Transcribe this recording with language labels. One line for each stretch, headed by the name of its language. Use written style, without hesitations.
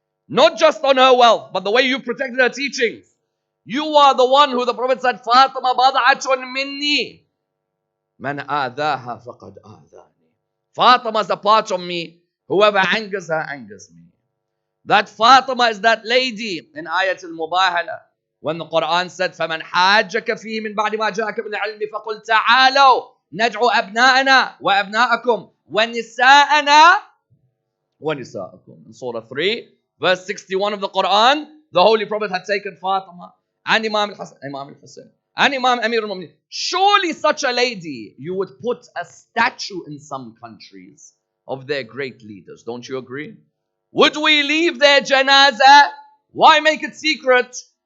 English: Not just on her wealth, but the way you protected her teachings. You are the one who the Prophet said, Fatima bad'atun minni. Man adaha faqad adani. Fatima is a part of me. Whoever angers her, angers me. That Fatima is that lady in Ayat al-Mubahala.
Arabic: When the Quran said, فَمَنْ حَاجَّكَ فِيهِ مِنْ بَعْدِ مَا جَاءَكَ مِنَ الْعِلْمِ فَقُلْ تَعَالَوْا نَدْعُ أَبْنَاءَنَا وَأَبْنَاءَكُمْ وَنِسَاءَنَا وَنِسَاءَكُمْ.
English: In Surah 3, verse 61 of the Quran, the Holy Prophet had taken Fatima and Imam al-Husayn and Imam Amir al-Mu'mineen. Surely such a lady, you would put a statue in some countries of their great leaders. Don't you agree? Would we leave their janazah? Why make it secret?